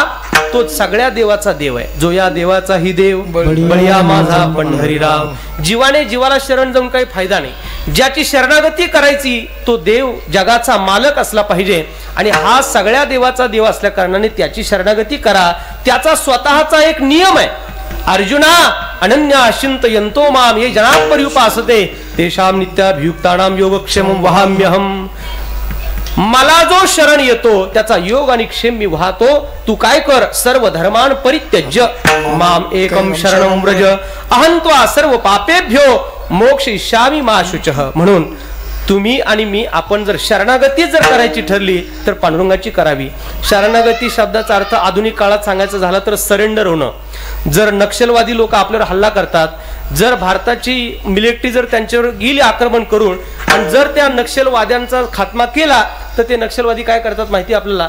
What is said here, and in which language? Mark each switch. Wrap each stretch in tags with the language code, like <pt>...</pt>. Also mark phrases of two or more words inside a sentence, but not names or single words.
<mr>तो सगळ्या देवाचा देव आहे. जो या देवाचा ही देव बळीया माझा पंढरीराम. जीवाने जीवाला शरण जाऊन काही फायदा नाही. ज्याची शरणागती करायची तो देव जगाचा मालक असला पाहिजे. आणि हा सगळ्या देवाचा देव असल्या कारणाने त्याची शरणागती करा. त्याचा स्वतःचा एक नियम आहे.</mr> <sa>अर्जुना अनन्या चिंतयन्तो माम ये जना पर्युपासते तेषां नित्याभियुक्तानां योगक्षेमं वहाम्यहम्.</sa> <mr>मला जो शरण येतो त्याचा योग आणि क्षेम मी वाहतो. तू काय कर?</mr> <sa>सर्व धर्मान परित्यज्य माम एकम शरणं व्रज अहं त्वा सर्व पापेभ्यो मोक्षयिष्यामि मा शुचः.</sa> <mr>म्हणून तुम्ही आणि मी आपण जर शरणागती जर करायची ठरली तर पांडुरंगाची करावी. शरणागती शब्दाचा अर्थ आधुनिक काळात सांगायचा झाला तर सरेंडर होणं. जर नक्षलवादी लोक आपल्यावर हल्ला करतात, जर भारताची मिलिटरी जर त्यांच्यावर गेली आक्रमण करून आणि जर त्या नक्षलवाद्यांचा खात्मा केला तर ते नक्षलवादी काय करतात माहिती आपल्याला?</mr>